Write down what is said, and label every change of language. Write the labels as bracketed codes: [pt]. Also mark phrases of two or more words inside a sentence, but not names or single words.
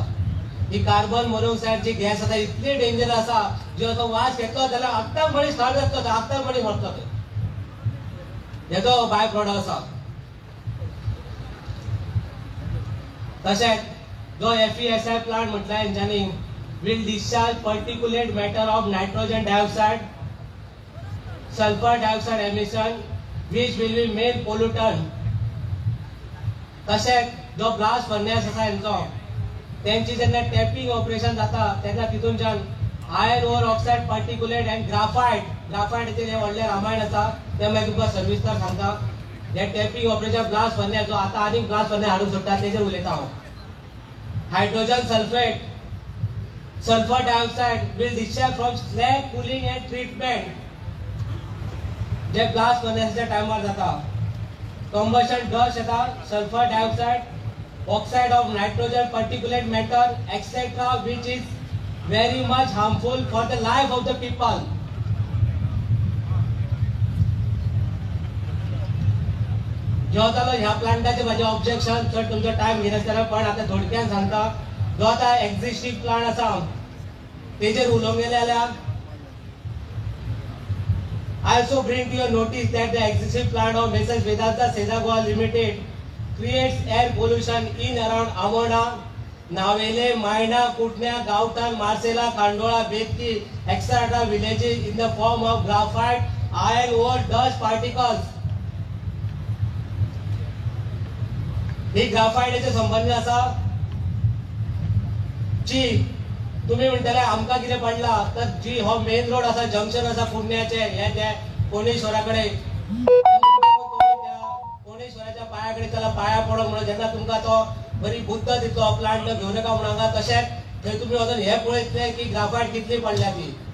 [kok] ही कार्बन मोनोक्साइड जी गॅस आसा इतली डेंजर आसा जो तो वास घेतलो जाल्यार आत्तां मणी स्टार्ट जातलो, आत्तां मणी मरतलो. हेजो बाय प्रोडक्ट आसा. तशेंच जो FESI प्लांट म्हटल्यार हेंच्यांनी [en] will discharge particulate matter of nitrogen dioxide, sulfur dioxide emission, which will be main pollutant. [kok] तशेंच जो [en] blast furnace [kok] आसा हेंचो तेंची जेन्ना [en] tapping operation [kok] जाता तेन्ना तितूनच्यान [en] iron ore oxide particulate and [kok] ग्राफायटाचे जे व्हडले रामायण आसा ते मागीर तुमकां सविस्तर सांगता. हे [en] tapping operation blast furnace [kok] जो आतां आनीक [en] blast furnace [kok] हाडून सोडटा तेजेर उलयता हांव. [en] hydrogen sulfate, sulfur dioxide will discharge from slag cooling and treatment. [kok] जे ब्लास्ट फर्नेसच्या टायमार जाता [en] combustion dust येता, sulfur dioxide, oxide of nitrogen, particulate matter, etc., which is very much harmful for the life of the people. [kok] जो जालो ह्या प्लांटाचे माझे ऑब्जेक्शन चड तुमचो टाइम घेनासतना पण आता थोडक्यान सांगता. जो आता एक्झिस्टिंग प्लांट आसा तेजेर उलोवंक गेले जाल्यार [en] I also bring to your notice that the existing plant of Messrs. Vedanta Sezagoa Limited creates air pollution in around Amona, Navele, Maina, Kutnia, Gautan, Marcela, Kandola, Bekti, etc. villages in the form of graphite, iron ore, dust particles. [kok] ही ग्राफायटाचे संबंध आसा जी तुम्ही म्हणटले आमकां कितें पडला तर जी हो मेन रोड आसा जंक्शन आसा पुण्याचे हे ते कोणेश्वरा कडेन कोणेश्वराच्या पाया कडेन त्याला पाया पडोंक म्हणून जेन्ना तुमकां तो बरी बुद्ध दितलो प्लांट घेवन नका म्हणून हांगा तशेंच थंय तुमी वचून हे पळयतले की ग्राफायट कितली पडल्या ती.